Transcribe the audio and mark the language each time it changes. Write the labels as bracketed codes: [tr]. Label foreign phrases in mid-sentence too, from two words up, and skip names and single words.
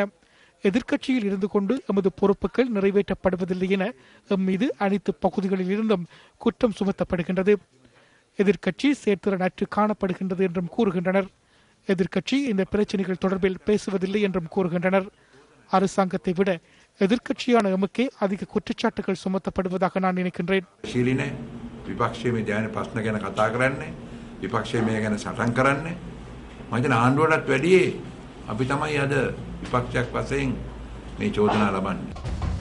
[ta] எதிர்க்கட்சியில் இருந்து கொண்டு எமது பொறுப்புகள் நிறைவேற்றப்படுவதில்லை என எம் மீது அனைத்து பகுதிகளில் இருந்தும் குற்றம் சுமத்தப்படுகின்றது. எதிர்க்கட்சி செயற்திறனற்று காணப்படுகின்றது என்றும் கூறுகின்றனர். எதிர்க்கட்சி இந்த பிரச்சனைகள் தொடர்பில் பேசுவதில்லை என்றும் கூறுகின்றனர். அரசாங்கத்தை விட எதிர்க்கட்சியான எமக்கே அதிக குற்றச்சாட்டுகள் சுமத்தப்படுவதாக நான் நினைக்கின்றேன். [si] විපක්ෂයේ මේ දැනෙන ප්‍රශ්න ගැන කතා කරන්නේ, විපක්ෂයේ මේ ගැන සටන් කරන්නේ. මම හිතන ආණ්ඩුවටත් වැඩියේ අපි තමයි අද විපක්ෂයක් වශයෙන් මේ චෝදනා ලබන්නේ.